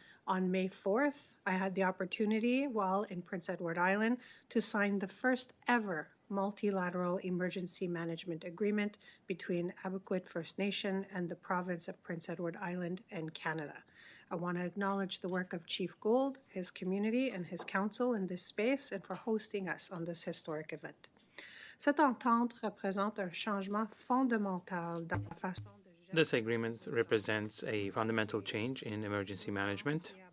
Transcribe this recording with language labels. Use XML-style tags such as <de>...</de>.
<en>On May 4th, I had the opportunity, while in Prince Edward Island, to sign the first ever multilateral emergency management agreement between Abequit First Nation and the province of Prince Edward Island and Canada. I want to acknowledge the work of Chief Gould, his community, and his council in this space, and for hosting us on this historic event.</en> <fr>Cette entente représente un changement fondamental dans la façon de gérer.</fr> <en>This agreement represents a fundamental change in emergency management.</en>